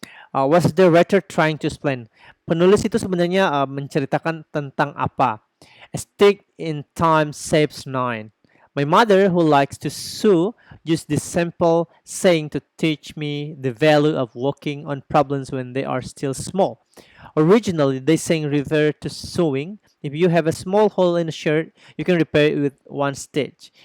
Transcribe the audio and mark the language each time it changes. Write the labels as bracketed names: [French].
[English] What's the writer trying to explain? [Indonesian] Penulis itu sebenarnya menceritakan tentang apa? [English] A stick in time saves nine. My mother, who likes to sew, used this simple saying to teach me the value of working on problems when they are still small. Originally, this saying referred to sewing. If you have a small hole in a shirt, you can repair it with one stitch.